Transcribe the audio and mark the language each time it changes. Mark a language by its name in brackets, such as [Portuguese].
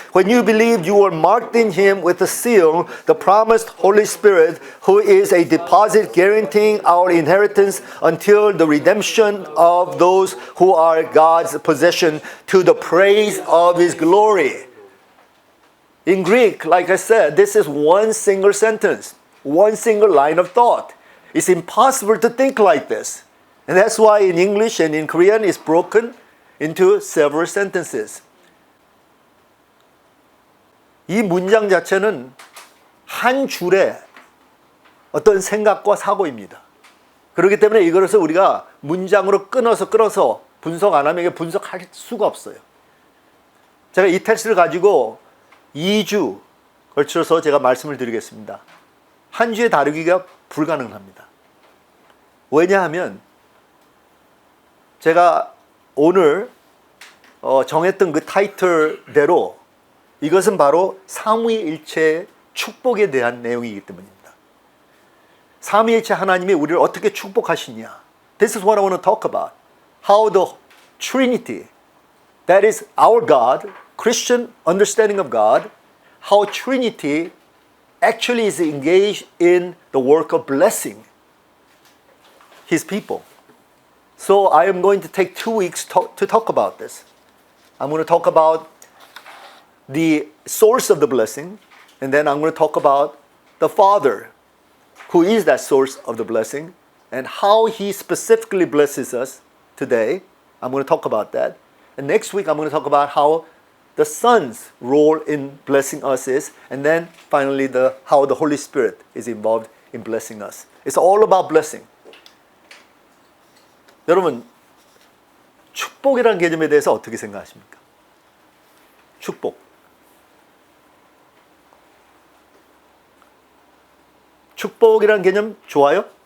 [English] When you believed, you were marked in him with a seal, the promised Holy Spirit, who is a deposit guaranteeing our inheritance until the redemption of those who are God's possession, to the praise of his glory. In Greek, like I said, this is one single sentence, one single line of thought. It's impossible to think like this. And that's why in English and in Korean it's broken into several sentences. [Korean] 이 문장 자체는 한 줄의 어떤 생각과 사고입니다. 그렇기 때문에 이것을 우리가 문장으로 끊어서 분석 안 하면 이게 분석할 수가 없어요. 제가 이 텍스트를 가지고 2주 걸쳐서 제가 말씀을 드리겠습니다. 한 주에 다루기가 불가능합니다. 왜냐하면 제가 오늘 정했던 그 타이틀대로 이것은 바로 삼위일체의 축복에 대한 내용이기 때문입니다. 삼위일체 하나님이 우리를 어떻게 축복하시냐. [English] This is what I want to talk about. How the Trinity, that is our God, Christian understanding of God, how Trinity actually is engaged in the work of blessing His people. So I am going to take 2 weeks to talk about this. I'm going to talk about the source of the blessing, and then I'm going to talk about the Father, who is that source of the blessing, and how He specifically blesses us today. I'm going to talk about that. And next week I'm going to talk about how the Son's role in blessing us is, and then finally how the Holy Spirit is involved in blessing us. It's all about blessing. [Korean] 여러분, 축복이라는 개념에 대해서 어떻게 생각하십니까? 축복. 축복이라는 개념 좋아요?